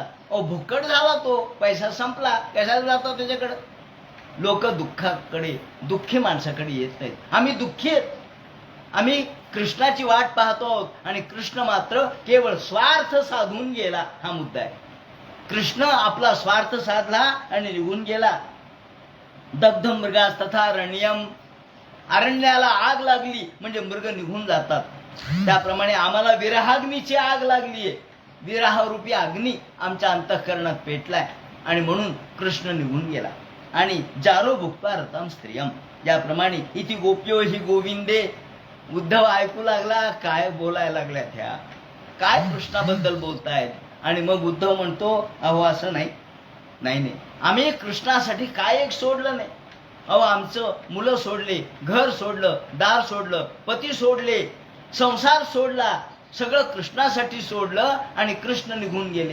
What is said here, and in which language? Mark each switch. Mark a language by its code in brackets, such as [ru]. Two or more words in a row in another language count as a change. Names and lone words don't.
[mr] अहो भुक्कड झाला तो, पैसा संपला, कशाला जातात त्याच्याकडे. लोक दुःखाकडे, दुःखी माणसाकडे येत नाहीत. आम्ही दुःखी आहेत. आम्ही कृष्णाची वाट पाहतो आहोत आणि कृष्ण मात्र केवळ स्वार्थ साधून गेला, हा मुद्दा आहे. कृष्ण आपला स्वार्थ साधला आणि निघून गेला. [sa] दग्ध मृगास तथा रण्यम. [mr] अरण्याला आग लागली म्हणजे मृग निघून जातात. त्याप्रमाणे आम्हाला विरहाग्नीची आग लागलीये. विरहरूपी अग्नी आमच्या अंतःकरणात पेटलाय आणि म्हणून कृष्ण निघून गेला. [sa] आणि जारो भुक्त्वा रताम स्त्रियम, ज्याप्रमाणे इति गोप्यो हि गोविंदे. [mr] उद्धव ऐकू लागला काय बोलायला लागल्यात ह्या, काय कृष्णाबद्दल बोलतायत. आणि मग उद्धव म्हणतो अहो असं नाही नाही, आम्ही कृष्णासाठी काय एक सोडलं नाही. अहो आमचं मुलं सोडले, घर सोडलं, दार सोडलं, पती सोडले, संसार सोडला, सगळं कृष्णासाठी सोडलं आणि कृष्ण निघून गेले.